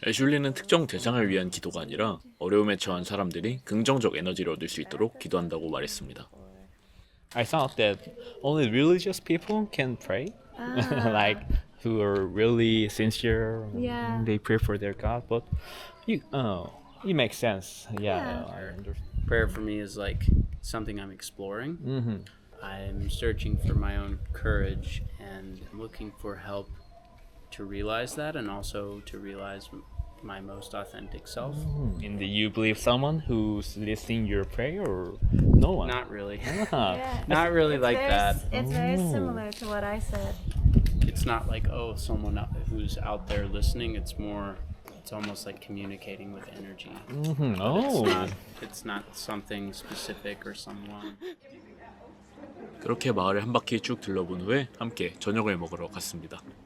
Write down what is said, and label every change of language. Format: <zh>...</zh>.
<ko>애슐리는 특정 대상을 위한 기도가 아니라 어려움에 처한 사람들이 긍정적 에너지를 얻을 수 있도록 기도한다고 말했습니다.</ko> <en>I thought that only religious people can pray, like who are really sincere. Yeah. They pray for their God, but it makes sense. Yeah. I understand. Prayer for me is like something I'm exploring. I'm searching for my own courage and looking for help to realize that and also to realize my most authentic self. And do you believe someone who's listening your prayer or no one? Not really. Ah. Not really like that. It's very similar to what I said. It's not like, oh, someone who's out there listening. It's almost like communicating with energy. Oh. It's not something specific or someone.</en> <ko>그렇게 마을을 한 바퀴 쭉 둘러본 후에 함께 저녁을 먹으러 갔습니다.</ko>